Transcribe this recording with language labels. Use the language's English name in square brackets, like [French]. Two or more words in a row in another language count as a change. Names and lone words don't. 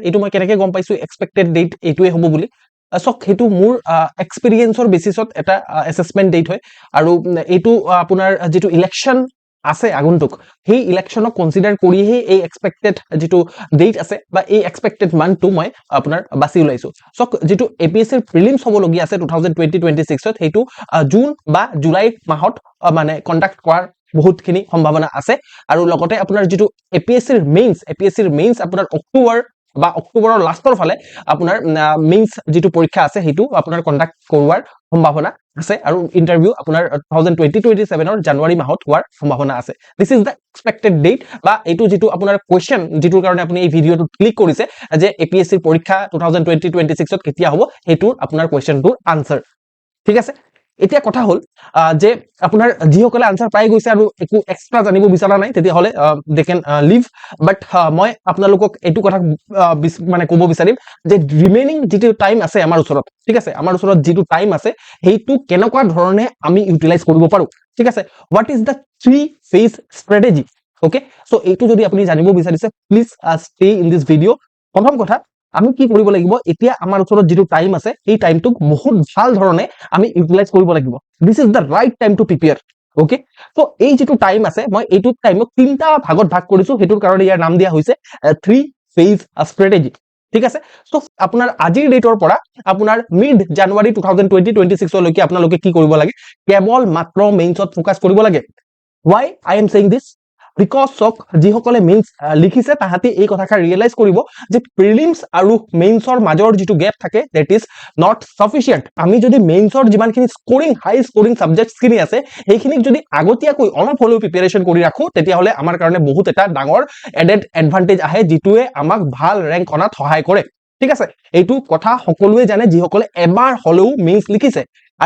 [Assamese] এটো মই কেনেকৈ গম পাইছো [English] expected date [Assamese] এটোৱে হ'ব বুলি সক হেতু মোৰ এক্সপেৰিয়েন্সৰ বেসিছত এটা [English] assessment date [Assamese] হয় আৰু এটো আপোনাৰ যেটো ইলেকশন আছে আগন্তুক সেই ইলেকশনক কনসিডাৰ কৰিহে এই এক্সপেক্টেড যেটো ডেট আছে বা এই [English] expected month [Assamese] মই আপোনাৰ বাছি উলাইছো সক যেটো এপিএসসিৰ প্ৰিলিমছ হ'ব লগি আছে 2026 ত হেতু জুন বা জুলাই মাহত মানে কন্ডাক্ট কৰাৰ বহুতখিনি সম্ভাৱনা আছে আৰু লগতে আপোনাৰ যেটো এপিএসসিৰ মেইনছ আপোনাৰ অক্টোবৰৰ লাষ্টৰ ফালে আপোনাৰ মেইনছ যেটো পৰীক্ষা আছে হেতু আপোনাৰ কন্ডাক্ট কৰোৱাৰ সম্ভাৱনা আছে আৰু ইন্টাৰভিউ আপোনাৰ 2027 ৰ জানুৱাৰী মাহত হোৱাৰ সম্ভাৱনা আছে [English] this is the expected date [Assamese] বা এটো যেটো আপোনাৰ কোৱেশ্চন যেটোৰ কাৰণে আপুনি এই ভিডিওটো ক্লিক কৰিছে যে এপিএসসিৰ পৰীক্ষা 2026 ত কেতিয়া হ'ব হেতুৰ আপোনাৰ কোৱেশ্চনটোৰ আনসাৰ ঠিক আছে এতিয়া কথা হল যে আপোনাৰ যিসকলে আনসাৰ পাই গৈছে আৰু একো এক্সট্ৰা জানিব বিচৰা নাই তেতিয়া হলে [English] they can leave but [Assamese] মই আপোনালোকক এটো কথা মানে ক'ব বিচাৰিম যে ৰিমেইনিং যেটো টাইম আছে আমাৰ ওচৰত ঠিক আছে আমাৰ ওচৰত যেটো টাইম আছে হেতু কেনেকুৱা ধৰণে আমি ইউটিলাইজ কৰিব পাৰো ঠিক আছে [English] what is the 3-phase strategy okay so [Assamese] এটো যদি আপুনি জানিব বিচাৰিছে [English] please stay in this video [Assamese] প্ৰথম কথা আমি কি কৰিব লাগিব এতিয়া আমাৰ ওচৰত যেটো টাইম আছে এই টাইমটো বহুত ভাল ধৰণে আমি ইউটিলাইজ কৰিব লাগিব [English] this is the right time to prepare okay so [Assamese] এই যেটো টাইম আছে মই এইটো টাইমক তিনটা ভাগত ভাগ কৰিছো হেতুৰ কাৰণে ইয়াৰ নাম দিয়া হৈছে [English] 3-phase strategy [Assamese] ঠিক আছে সো আপোনাৰ আজিৰ ডেটৰ পৰা আপোনাৰ [English] mid January [Assamese] 2026 লৈকে আপোনালোকে কি কৰিব লাগে কেৱল মাত্ৰ মেইনছত ফোকাস কৰিব লাগে [English] why I am saying this because [Assamese] সক যিসকলে মেইনছ লিখিছে তাহাতি এই কথাষাৰ ৰিয়েলাইজ কৰিব যে প্ৰিলিমছ আৰু মেইনছৰ মাজৰ যেটো গ্যাপ থাকে [English] that is not sufficient [Assamese] আমি যদি মেইনছৰ যিমানখিনি স্কোৰিং [English] high scoring subjects [Assamese] আছে সেইখিনিক যদি আগতীয়াকৈ অলপ হলেও প্ৰিপাৰেচন কৰি ৰাখো তেতিয়াহলে আমাৰ কাৰণে বহুত এটা ডাঙৰ [English] added advantage [Assamese] আহে যেটোৱে আমাক ভাল ৰেংক অনাত সহায় কৰে ঠিক আছে এইটো কথা সকলোৱে জানে যিসকলে এবাৰ হলেও মেইনছ লিখিছে আৰু